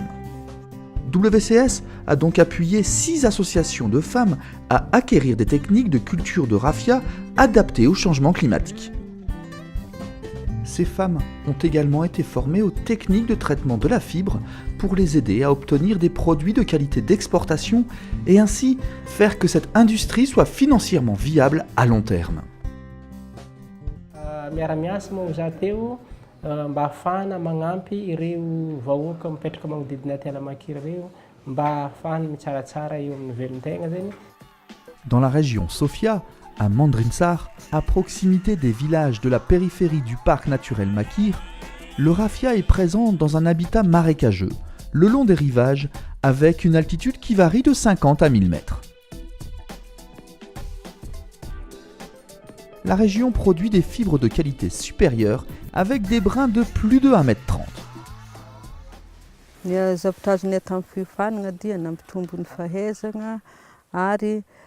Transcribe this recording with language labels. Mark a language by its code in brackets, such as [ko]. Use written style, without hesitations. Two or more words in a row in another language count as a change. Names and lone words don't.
[fr] WCS a donc appuyé 6 associations de femmes à acquérir des techniques de culture de raffia adaptées au changement climatique. Ces femmes ont également été formées aux techniques de traitement de la fibre pour les aider à obtenir des produits de qualité d'exportation et ainsi faire que cette industrie soit financièrement viable à long terme. [mg] Miara-miasa moa za teo mba ahafahana magnampy ireo vahoaka mipetraka magnodidina aty Makira ireo mba ahafahana mitsaratsara eo amin'ny velon-tegna zany. [fr] Dans la région Sofia, à Mandrinsar, à proximité des villages de la périphérie du parc naturel Makira, le raffia est présent dans un habitat marécageux, le long des rivages, avec une altitude qui varie de 50 à 1000 mètres. La région produit des fibres de qualité supérieure avec des brins de plus de 1,30 m.